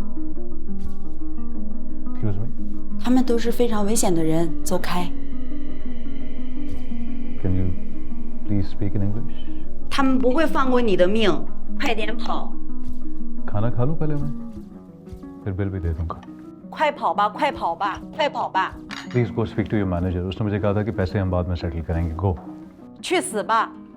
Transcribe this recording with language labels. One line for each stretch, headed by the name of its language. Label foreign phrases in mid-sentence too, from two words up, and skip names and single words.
English: Excuse me.
Chinese: 他们都是非常危险的人，走开。
English: Can you please speak in English?
Chinese: 他们不会放过你的命，快点跑！
Hindi: खाना खा लूं पहले मैं, फिर बिल भी दे दूंगा।
Chinese: 快跑吧，快跑吧，快跑吧！
English: Please go speak to your manager.
Hindi: उसने मुझे कहा था कि पैसे हम बाद में सेटल करेंगे।
English: Go.
Chinese: 去死吧！